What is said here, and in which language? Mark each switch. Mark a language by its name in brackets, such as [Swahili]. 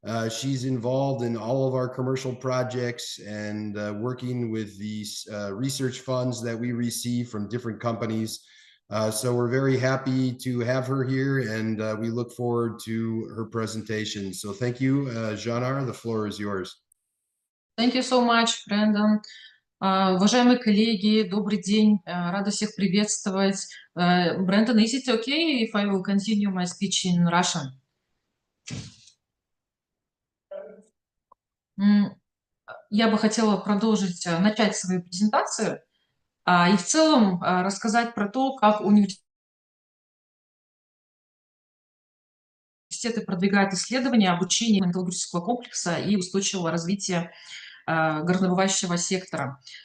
[English] She's involved in all of our commercial projects and working with these research funds that we receive from different companies. So we're very happy to have her here, and we look forward to her presentation. So thank you, Janar, the floor is yours. Thank you so much, Brandon. [Russian] Уважаемые коллеги, добрый день, рада всех приветствовать. [English] Brandon, is it okay if I will continue my speech in Russian? [Russian] Я бы хотела продолжить, начать свою презентацию и в целом рассказать про то, как университеты продвигают исследования, обучение металлургического комплекса и устойчивого развития горнодобывающего сектора.